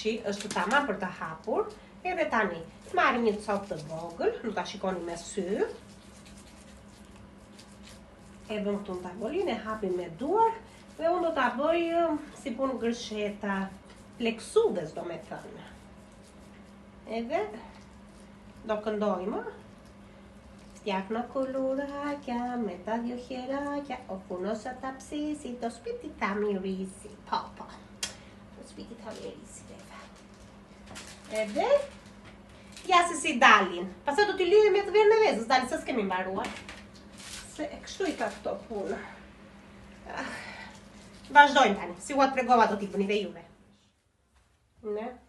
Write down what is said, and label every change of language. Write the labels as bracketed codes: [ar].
[sq] Është tamam për të hapur. Edhe tani, marrim një copë të vogël, nuk ta shikoni me sy. E vëm këtu në tavolin, e hapim me duar, dhe unë do ta bëj si punë gërsheta, pleksudes do me thënë. Edhe do këndojmë. [el] Φτιάχνω κουλουράκια με τα 2 χεράκια, ο πούνος θα τα ψήσει, το σπίτι θα μυρίσει. Παπα. Το σπίτι θα μυρίσει, βέβαια. [sq] Edhe, ja se si dalin. Pastaj do t'i lyhem me të verë në vezës, dalin se s'kemi mbaruar. Se kështu i ka këto punë. Vazhdojmë tani, si ua tregova do t'i bëni dhe juve. Ne?